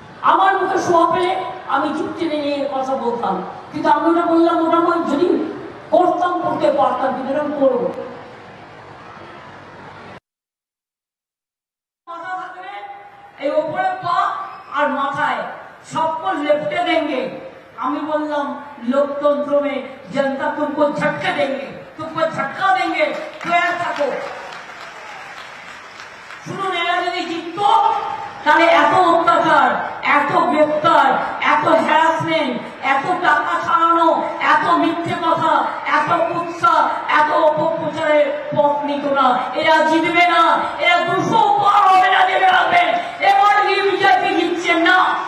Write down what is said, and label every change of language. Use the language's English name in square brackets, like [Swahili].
[Bangla] আমার মুখে শোভা পেলে আমি জিপ টেনে নিয়ে কথা বলতাম, কিন্তু আমি ওটা বললাম, ওটা আমি যদি করতাম করতে পারতাম, কিন্তু এরকম করবো। মাথা থাকবে এই ওপরে পা আর মাথায় [Hindi] सबको लिपटे देंगे। [Bangla] আমি বললাম [Hindi] लोकतंत्र में जनता तुमको झटके देंगे, तुमको झटका देंगे, तैयार থাকো। [Bangla] শুনুন, এরা যদি জিততো তাহলে এত অত্যাচার, এত গ্রেফতার, এত হ্যারাসমেন্ট, এত টাকা ছাড়ানো, এত মিথ্যে কথা, এত কুৎসা, এত অপপ্রচারের পথ নিত না। এরা জিতবে না, এরা 200 পার হবে না। জেনে রাখবেন, এবার বিজেপি জিতছেন না।